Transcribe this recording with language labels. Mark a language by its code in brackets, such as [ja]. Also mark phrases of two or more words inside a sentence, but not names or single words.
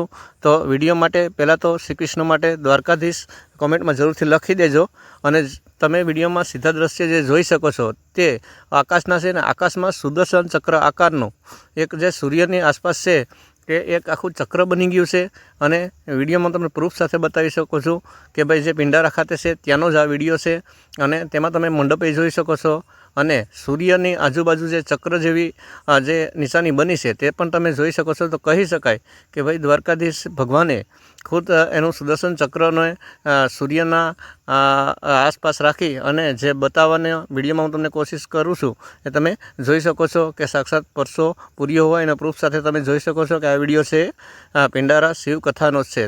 [gu] તો વિડિયો માટે પહેલા તો શ્રી કૃષ્ણ માટે દ્વારકાધીશ કમેન્ટ મેં જરૂરથી લખી દેજો અને તમે વિડિયો મેં સીધા દૃશ્ય જે જોઈ શકો છો તે આકાશના છે ને આકાશમાં સુદર્શન ચક્ર આકારનું એક જે સૂર્યની આસપાસ છે કે એક આખું ચક્ર બની ગયું છે અને વિડિયો મેં તમને પ્રૂફ સાથે બતાવી શકું છું કે ભાઈ જે પિંડારા ખાતે છે ત્યાંનો જ આ વિડિયો છે અને તેમાં તમે મંડપે જોઈ શકો છો અને સૂર્યની આજુબાજુ જે ચક્ર જેવી જે નિશાની બની છે તે પણ તમે જોઈ શકો છો। તો કહી શકાય કે ભાઈ દ્વારકાધીશ ભગવાને ખુદ એનું સુદર્શન ચક્રને સૂર્યના આસપાસ રાખી અને જે બતાવવાની વિડિયો મેં હું તમને કોશિશ કરું છું એ તમે જોઈ શકો છો કે સાક્ષાત પરચો પૂર્યો હોય એના પ્રૂફ સાથે તમે જોઈ શકો છો કે આ વિડિયો છે પિંડારા શિવકથાનો છે।